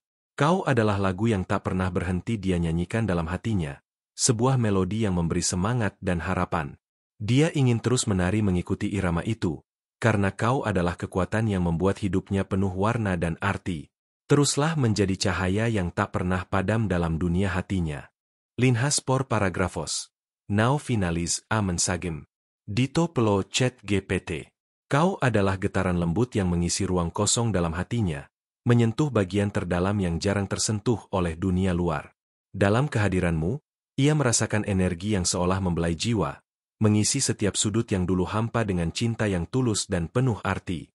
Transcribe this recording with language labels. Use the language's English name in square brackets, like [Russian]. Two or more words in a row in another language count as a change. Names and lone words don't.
[Indonesian] Kau adalah lagu yang tak pernah berhenti dia nyanyikan dalam hatinya, sebuah melodi yang memberi semangat dan harapan. Dia ingin terus menari mengikuti irama itu, karena kau adalah kekuatan yang membuat hidupnya penuh warna dan arti. Teruslah menjadi cahaya yang tak pernah padam dalam dunia hatinya. [Portuguese] Linhas por paragrafos. Now finalis a mensagem. Dito pelo chat GPT. [Indonesian] Kau adalah getaran lembut yang mengisi ruang kosong dalam hatinya, menyentuh bagian terdalam yang jarang tersentuh oleh dunia luar. Dalam kehadiranmu, ia merasakan energi yang seolah membelai jiwa, mengisi setiap sudut yang dulu hampa dengan cinta yang tulus dan penuh arti.